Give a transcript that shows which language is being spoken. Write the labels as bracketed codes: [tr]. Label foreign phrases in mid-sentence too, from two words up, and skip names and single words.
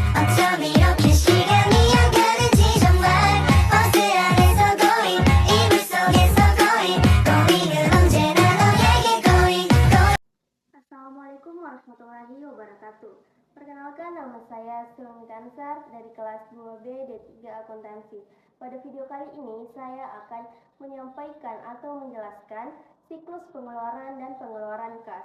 [ko] 어쩜 이렇게 시간이 안 가는지 정말 버스 안에서 고잉 이불 속에서 고잉은 언제나 너에게 고잉. [ar] السلام عليكم ورحمة الله وبركاته. [id] Perkenalkan, nama saya Sulmi Tansar dari kelas 2B D3 Akuntansi. Pada video kali ini saya akan menyampaikan atau menjelaskan siklus pengeluaran dan pengeluaran kas.